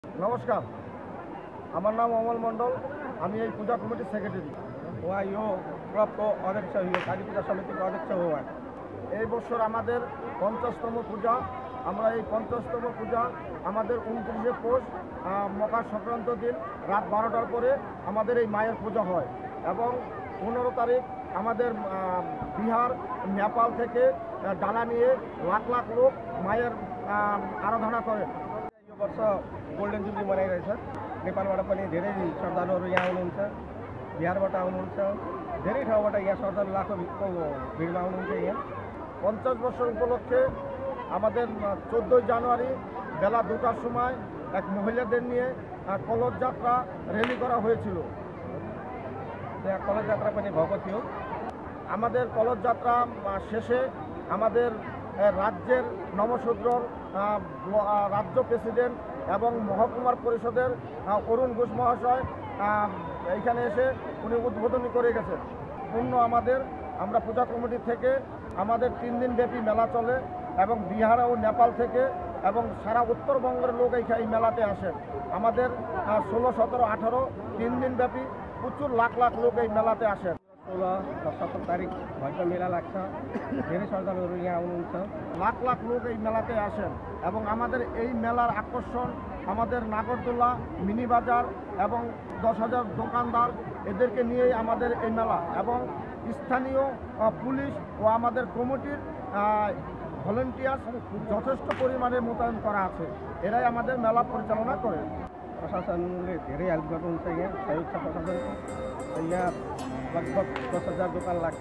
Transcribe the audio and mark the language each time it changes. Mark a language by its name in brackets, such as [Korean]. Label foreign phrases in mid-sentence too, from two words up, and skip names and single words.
[Bangla] নমস্কার, আমার নাম অমল মণ্ডল। আমি এই পূজা কমিটির সেক্রেটারি। [Hindi] अध्यक्ष हुए काली पूजा समिति का अध्यक्ष हुआ है। [Bangla] এই বছর আমাদের 50তম পূজা। আমরা এই 50তম পূজা আমাদের 29শে পৌষ মকর সংক্রান্ত দিন রাত 12টার পরে আমাদের এই মায়ের পূজা হয় এবং 15 তারিখ আমাদের বিহার নেপাল থেকে ডালা নিয়ে লাখ [Hindi] लाख लोग मायर आराधना करें। [Nepali] यो वर्ष गोल्डन जुब्ली मनाइरहेछ। नेपालबाट पनि धेरै श्रद्धालुहरू यहाँ आउनुहुन्छ, बिहारबाट आउनुहुन्छ, धेरै ठाउँबाट यहाँ श्रद्धालु लाखौँको भिडमा आउनुहुन्छ। यहाँ [Bangla] 50 বছর উপলক্ষে আমাদের 14 জানুয়ারি বেলা 2টার সময় এক মহিলাদের নিয়ে কলস যাত্রা র্যালি করা হয়েছিল। [Nepali] यहाँ कलश यात्रा पनि भएको थियो। [Bangla] আমাদের কলস যাত্রা শেষে আমাদের রাজ্যের নমশূদ্রর রাজ্য প্রেসিডেন্ট এবং মহকুমার পরিষদের অরুণ ঘোষ মহাশয় এইখানে এসে উনি উদ্বোধনী করে গেছেন। আমরা পূজা কমিটি থেকে আমাদের 3 দিন ব্যাপী মেলা চলে এবং বিহার ও নেপাল থেকে এবং সারা উত্তরবঙ্গের লোক এই মেলাতে আসেন। আমাদের 16, 17, 18 3 दिन ব্যাপী প্রচুর লাখ লাখ লোক এই মেলাতে আসেন। [Nepali] 16 र 17 तारिक भएको मेला लाग्छ। धेरै श्रद्धालुहरू यहाँ आउनुहुन्छ। [Bangla] লাখ লাখ লোক এই মেলাতে আসেন এবং আমাদের এই মেলার আকর্ষণ আমাদের নাগরদোলা, মিনি বাজার এবং 10,000 দোকানদার, এদেরকে নিয়েই আমাদের এই মেলা এবং স্থানীয় পুলিশ ও আমাদের কমিটির ভলেন্টিয়ার যথেষ্ট পরিমাণে মোতায়েন করা আছে। এরাই আমাদের মেলা পরিচালনা করে। [Nepali] प्रशासनले धेरै हेल्प गर्नुहुन्छ। यहाँ सहयोग छ प्रशासनको। यहाँ लगभग 10,000 दोकान लाग्छ।